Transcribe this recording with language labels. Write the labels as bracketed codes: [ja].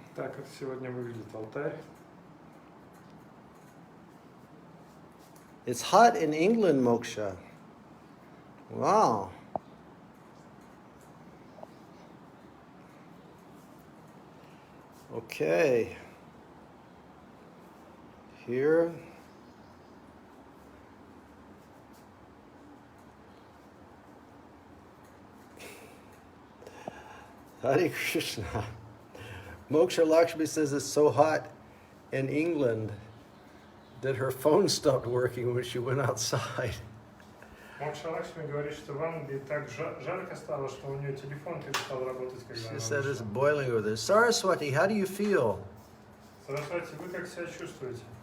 [ru] Так как сегодня выглядит алтарь. [en] It's hot in England, Moksha. Wow. Okay. Here. Hare Krishna. Moksha Lakshmi says it's so hot in England that her phone stopped working when she went outside. [ru] Мокша Лакшми говорит, что в Англии так жарко стало, что у нее телефон перестал работать, когда [en] She [ru] она [en] said it's [ru] вышла. [en] boiling over there. Saraswati, how do you feel? [ru] Сарасвати, вы как себя чувствуете?